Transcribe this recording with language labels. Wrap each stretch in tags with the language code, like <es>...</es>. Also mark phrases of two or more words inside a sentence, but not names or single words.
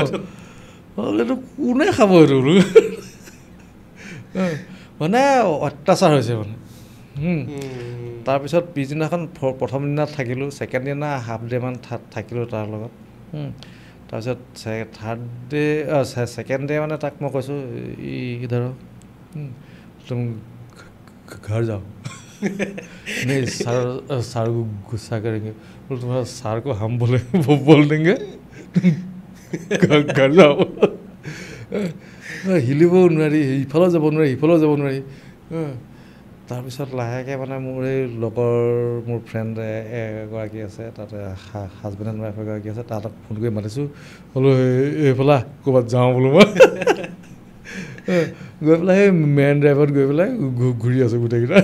<as>এইটো কোনে খাব এইটো মানে অত্যাচাৰ হৈছে মানে তাৰপিছত পিছদিনাখন প্ৰথম দিনা থাকিলোঁ ছেকেণ্ড দিনা</as> <en>half day</en> <as>মান থাকিলোঁ তাৰ লগত তাৰপিছত</as> <en>third day second day</en> <as>মানে তাক মই কৈছোঁ</as> <hi>इधर तुम घर जाओ नहीं सर को गुस्सा करेंगे बोल तुम्हारा सर को हम बोल देंगे घर जाओ</hi> <as>হিলিবও নোৱাৰি ইফালেও যাব নোৱাৰি সিফালেও যাব নোৱাৰি তাৰপিছত লাহেকৈ মানে মোৰ এই মোৰ ফ্ৰেণ্ড এগৰাকী আছে তাতে</as> <en>husband and wife</en> <as>এগৰাকী আছে তাহাঁতক ফোন কৰি মাতিছোঁ বোলো এইফালে ক'ৰবাত যাওঁ বোলো মই গৈ পেলাই সেই</as> <en>main driveত</en> <as>গৈ পেলাই ঘূৰি আছোঁ গোটেইকেইটা</as>